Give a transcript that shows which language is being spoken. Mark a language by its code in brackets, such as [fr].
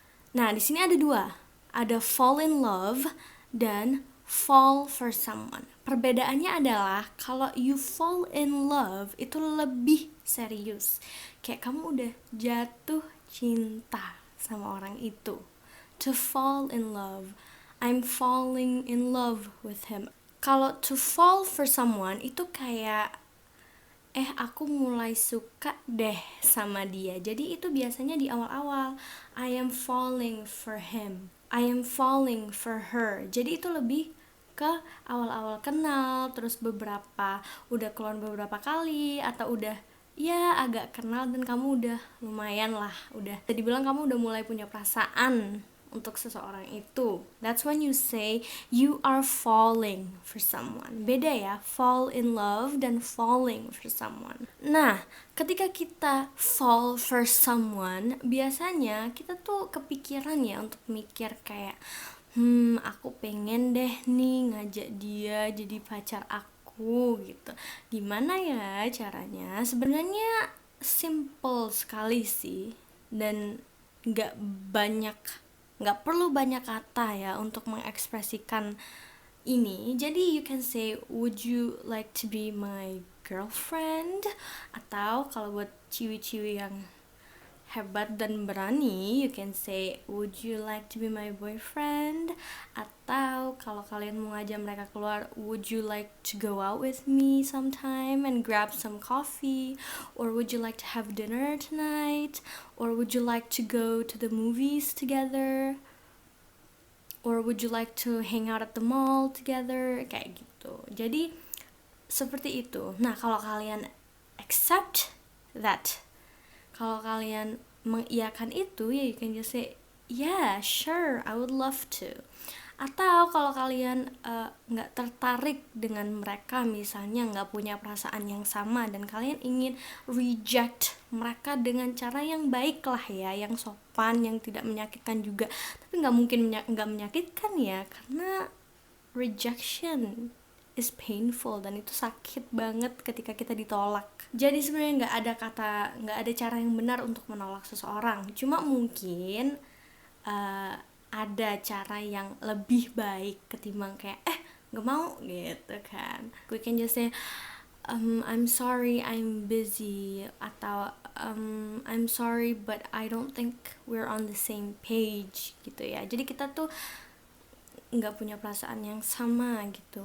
[id] Nah, di sini ada dua, ada fall in love dan fall for someone. Perbedaannya adalah kalau you fall in love itu lebih serius, kayak kamu udah jatuh cinta sama orang itu. [en] To fall in love, I'm falling in love with him. [id] Kalau to fall for someone itu kayak aku mulai suka deh sama dia. [en] Jadi itu biasanya di awal-awal, I am falling for him, I am falling for her. [id] Jadi itu lebih ke awal-awal kenal, terus udah keluar beberapa kali, atau udah ya agak kenal dan kamu udah lumayan lah, udah jadi bilang kamu udah mulai punya perasaan untuk seseorang itu. [en] That's when you say you are falling for someone. [id] Beda ya, fall in love dan falling for someone. Nah, ketika kita fall for someone, biasanya kita tuh kepikiran ya untuk mikir kayak aku pengen deh nih ngajak dia jadi pacar aku, aku gitu. Gimana ya caranya? Sebenarnya simple sekali sih, dan nggak banyak, nggak perlu banyak kata ya untuk mengekspresikan ini. [en] Jadi you can say, would you like to be my girlfriend? Atau kalau buat ciwi-ciwi yang hebat dan berani, you can say, would you like to be my boyfriend? Atau kalau kalian mau ngajak mereka keluar, would you like to go out with me sometime and grab some coffee? Or would you like to have dinner tonight? Or would you like to go to the movies together? Or would you like to hang out at the mall together? Kayak gitu. [id] Jadi seperti itu. Nah, kalau kalian accept that, kalau kalian mengiyakan itu, ya you can just say, yeah, sure, I would love to. Atau kalau kalian nggak tertarik dengan mereka, misalnya nggak punya perasaan yang sama, dan kalian ingin reject mereka dengan cara yang baik lah ya, yang sopan, yang tidak menyakitkan juga. Tapi nggak mungkin nggak menyakitkan ya, karena rejection is painful, dan itu sakit banget ketika kita ditolak. Jadi sebenarnya nggak ada cara yang benar untuk menolak seseorang. Cuma mungkin ada cara yang lebih baik ketimbang kayak nggak mau gitu kan. [en] We can just say, I'm sorry, I'm busy, atau I'm sorry but I don't think we're on the same page gitu ya. [id] Jadi kita tuh nggak punya perasaan yang sama gitu.